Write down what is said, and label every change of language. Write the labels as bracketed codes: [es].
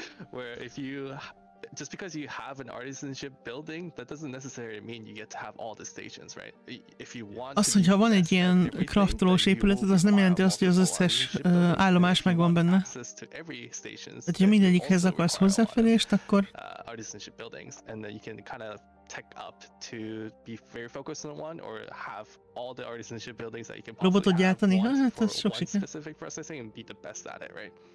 [en] Where if you just because you have an artisanship building, that doesn't necessarily mean you get to have all the stations, right? If you want [hu] az, hogyha van egy ilyen craftolós épület, az nem jelenti azt, hogy az összes állomás megvan benne. Tehát, ha mindegyikhez akarsz hozzáférést, akkor [en] artisanship buildings, and then you can kind of tech up to be very focused on one, or have all the artisanship buildings that you can possibly have one for one specific processing and be the best at it, right?